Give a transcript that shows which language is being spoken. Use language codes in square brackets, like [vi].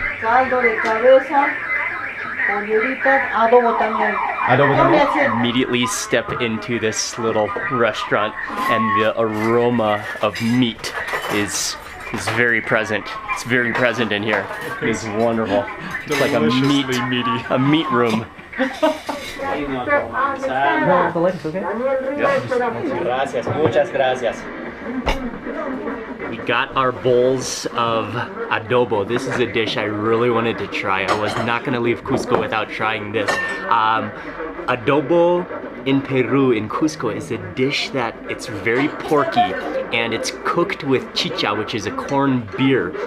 [es] Caldo de cabeza, polleritas, adobo también. Adobo también. [en] Immediately step into this little restaurant, and the aroma of meat is very present. It's very present in here. It is wonderful. It's like a meat room. [es] Gracias, muchas gracias. [en] We got our bowls of adobo. This is a dish I really wanted to try. I was not gonna leave Cusco without trying this. Adobo in Peru, in Cusco, is a dish that it's very porky, and it's cooked with chicha, which is a corn beer.